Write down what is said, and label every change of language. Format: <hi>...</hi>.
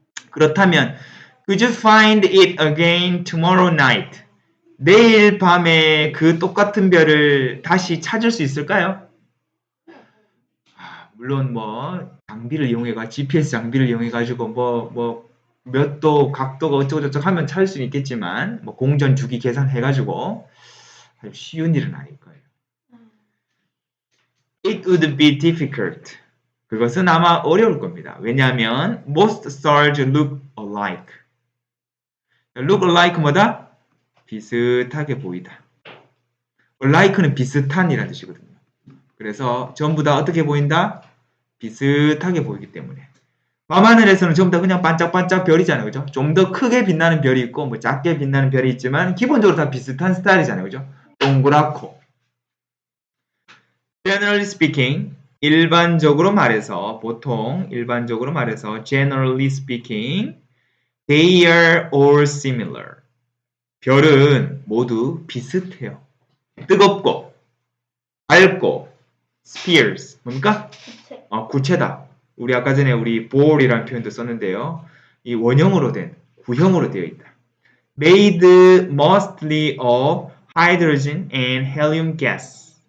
<ko>그렇다면</ko> <en>could you find it again tomorrow night?</en> <ko>내일 밤에 그 똑같은 별을 다시 찾을 수 있을까요? 물론 뭐 장비를 이용해가 GPS 장비를 이용해가지고 뭐 몇 도 각도가 어쩌고저쩌고 하면 찾을 수는 있겠지만 뭐 공전 주기 계산해가지고 아주 쉬운 일은 아닐 거예요.</ko> <en>It would be difficult.</en> <ko>그것은 아마 어려울 겁니다. 왜냐하면</ko> <en>most stars look alike. look alike</en> <ko>뭐다? 비슷하게 보이다. alike는 비슷한이라는 뜻이거든요. 그래서 전부 다 어떻게 보인다? 비슷하게 보이기 때문에. 밤하늘에서는 전부 다 그냥 반짝반짝 별이잖아요. 그죠? 좀 더 크게 빛나는 별이 있고 뭐 작게 빛나는 별이 있지만 기본적으로 다 비슷한 스타일이잖아요. 그죠? 동그랗고.</ko> <en>Generally speaking,</en> <ko>일반적으로 말해서 보통 일반적으로 말해서</ko> <en>generally speaking, they are all similar.</en> <ko>별은 모두 비슷해요. 뜨겁고 밝고 spheres 뭡니까? 구체다. 우리 아까 전에 우리 ball이라는 표현도 썼는데요. 이 원형으로 된 구형으로 되어 있다.</ko> <en>Made mostly of hydrogen and helium gas.</en>